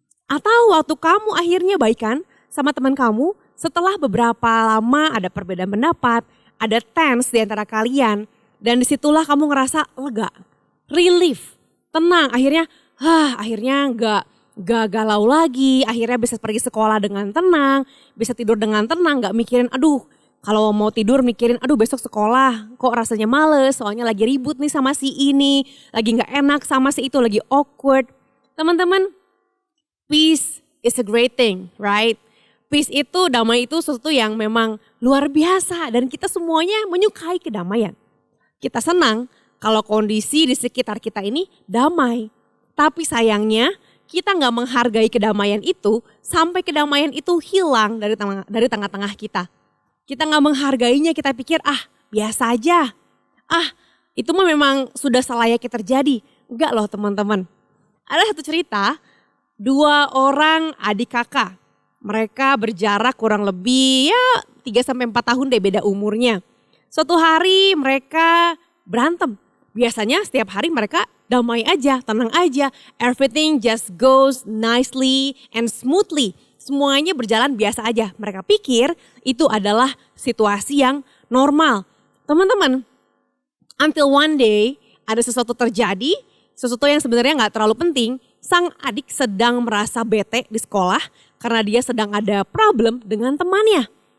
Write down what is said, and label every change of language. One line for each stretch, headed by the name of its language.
Indonesian: Atau waktu kamu akhirnya baikan sama teman kamu setelah beberapa lama ada perbedaan pendapat, ada tense di antara kalian dan disitulah kamu ngerasa lega, relief, tenang akhirnya gak galau lagi, akhirnya bisa pergi sekolah dengan tenang, bisa tidur dengan tenang, gak mikirin aduh kalau mau tidur mikirin aduh besok sekolah kok rasanya males soalnya lagi ribut nih sama si ini, lagi gak enak sama si itu, lagi awkward. Teman-teman,
English: peace is a great thing, right?
Indonesian: Peace itu, damai itu sesuatu yang memang luar biasa dan kita semuanya menyukai kedamaian. Kita senang kalau kondisi di sekitar kita ini damai. Tapi sayangnya kita gak menghargai kedamaian itu sampai kedamaian itu hilang dari tengah-tengah kita. Kita gak menghargainya, kita pikir biasa aja. Itu mah memang sudah selayaknya terjadi. Enggak loh teman-teman. Ada satu cerita, 2 orang adik kakak. Mereka berjarak kurang lebih 3-4 tahun deh beda umurnya. Suatu hari mereka berantem. Biasanya setiap hari mereka damai aja, tenang aja.
English: Everything just goes nicely and smoothly.
Indonesian: Semuanya berjalan biasa aja. Mereka pikir itu adalah situasi yang normal. Teman-teman,
English: until one day
Indonesian: ada sesuatu terjadi, sesuatu yang sebenarnya gak terlalu penting. Sang adik sedang merasa bete di sekolah karena dia sedang ada problem dengan temannya.